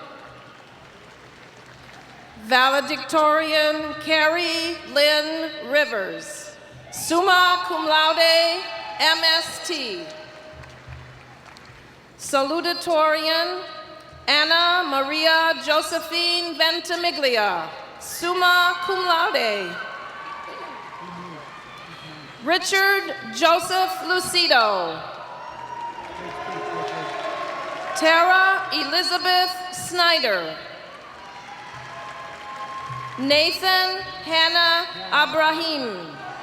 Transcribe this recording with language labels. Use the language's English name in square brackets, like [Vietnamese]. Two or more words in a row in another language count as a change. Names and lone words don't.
[English] Valedictorian Carrie Lynn Rivers, [Latin] summa cum laude, [English] MST. Salutatorian Anna Maria Josephine Ventimiglia, [Latin] summa cum laude. [English] Richard Joseph Lucido. Tara Elizabeth Snyder. Nathan Hannah Abrahim.